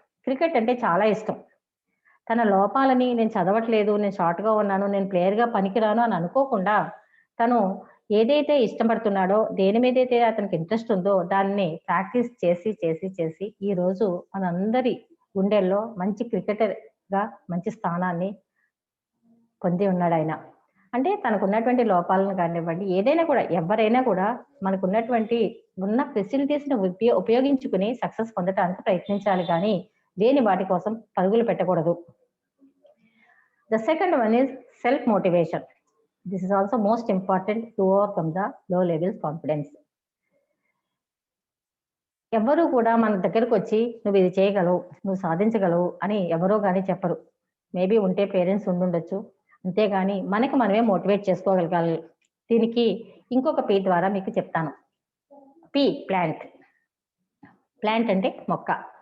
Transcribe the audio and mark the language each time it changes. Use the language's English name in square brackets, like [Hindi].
[Telugu] Cricket అంటే చాలా ఇష్టం. తన లోపాలని నేను చదవట్లేదు, నేను షార్ట్‌గా ఉన్నాను, నేను ప్లేయర్‌గా పనికిరాను అని అనుకోకుండా, తను ఏదైతే ఇష్టపడుతున్నాడో, దేని మీదైతే అతనికి ఇంట్రెస్ట్ ఉందో దాన్ని ప్రాక్టీస్ చేసి ఈరోజు మనందరి గుండెల్లో మంచి క్రికెటర్‌గా మంచి స్థానాన్ని పొంది ఉన్నాడాయన. అంటే తనకున్నటువంటి లోపాలను కానివ్వండి, ఏదైనా కూడా ఎవరైనా కూడా మనకున్నటువంటి ఉన్న ఫెసిలిటీస్‌ని ఉపయోగించుకుని సక్సెస్ పొందటానికి ప్రయత్నించాలి గానీ, లేని వాటి కోసం పరుగులు పెట్టకూడదు. [English] The second one is self-motivation. This is also most important to overcome the low level confidence. [Telugu] ఎవ్వరూ కూడా మన దగ్గరకొచ్చి నువ్వు ఇది చేయగలవు, నువ్వు సాధించగలవు అని ఎవరో గాని చెప్పరు. మేబీ ఉంటే పేరెంట్స్ ఉండుండొచ్చు. అంతేగాని మనకి మనమే మోటివేట్ చేసుకోగలగాలి. దీనికి ఇంకొక పి ద్వారా మీకు చెప్తాను. P plant. ప్లాంట్ అంటే మొక్క.